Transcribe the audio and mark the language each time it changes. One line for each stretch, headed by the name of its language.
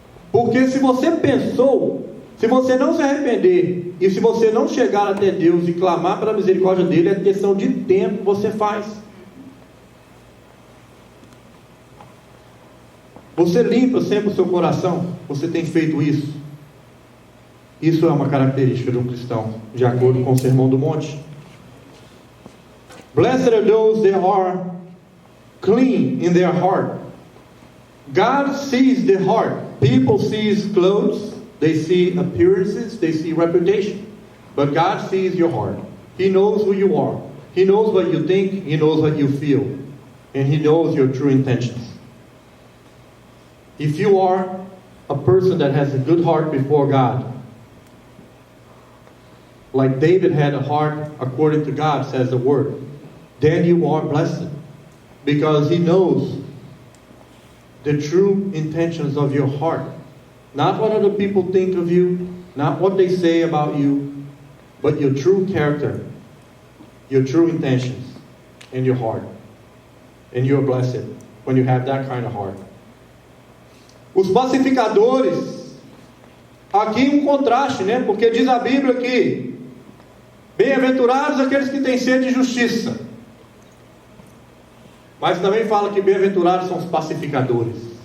Portuguese: Porque se você pensou, se você não se arrepender e se você não chegar até Deus e clamar pela misericórdia dele, é questão de tempo, você faz. Você limpa sempre o seu coração? Você tem feito isso? Isso é uma característica de um cristão, de acordo com o Sermão do Monte.
English: Blessed are those that are clean in their heart. God sees the heart. People see clothes, they see appearances, they see reputation. But God sees your heart. He knows who you are. He knows what you think, He knows what you feel. And He knows your true intentions. If you are a person that has a good heart before God, like David had a heart according to God, says the word, then you are blessed, because He knows the true intentions of your heart. Not what other people think of you, not what they say about you, but your true character, your true intentions in your heart. And you're blessed when you have that kind of heart.
Portuguese: Os pacificadores, aqui um contraste, né? Porque diz a Bíblia que bem-aventurados aqueles que têm sede de justiça. Mas também fala que bem-aventurados são os pacificadores.